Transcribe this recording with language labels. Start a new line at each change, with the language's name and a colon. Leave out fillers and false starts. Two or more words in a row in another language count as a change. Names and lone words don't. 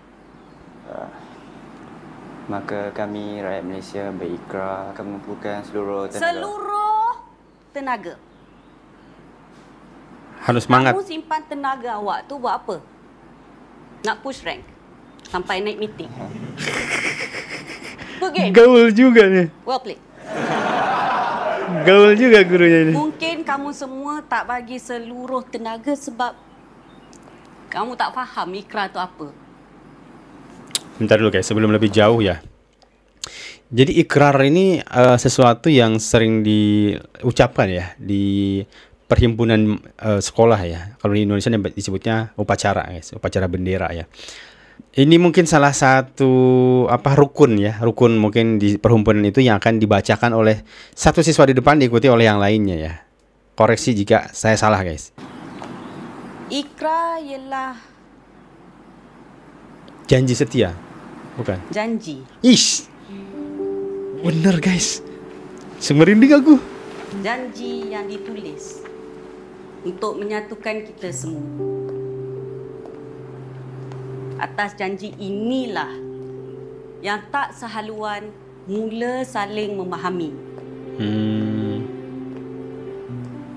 Malay: Maka kami rakyat Malaysia berikrar akan mengumpulkan seluruh tenaga. Seluruh tenaga.
Indonesian: Harus semangat.
Malay: Kamu simpan tenaga awak tu buat apa? Nak
English: push rank
Malay: sampai naik meeting.
English: Good game.
Indonesian: Gaul juga nih.
English: Well played.
Indonesian: Gaul juga gurunya ini.
Malay: Mungkin kamu semua tak bagi seluruh tenaga sebab kamu tak faham ikrar tu apa.
Indonesian: Bentar dulu guys, sebelum lebih jauh ya. Jadi ikrar ini sesuatu yang sering diucapkan ya di perhimpunan sekolah ya. Kalau di Indonesia disebutnya upacara guys, upacara bendera ya. Ini mungkin salah satu rukun ya, rukun mungkin di perhimpunan itu yang akan dibacakan oleh satu siswa di depan diikuti oleh yang lainnya ya. Koreksi jika saya salah guys.
Malay: Ikrar ialah Janji setia, bukan? janji.
Indonesian: Ish, bener guys. Semerinding aku.
Malay: Janji yang ditulis untuk menyatukan kita semua. Atas janji inilah yang tak sehaluan mula saling memahami.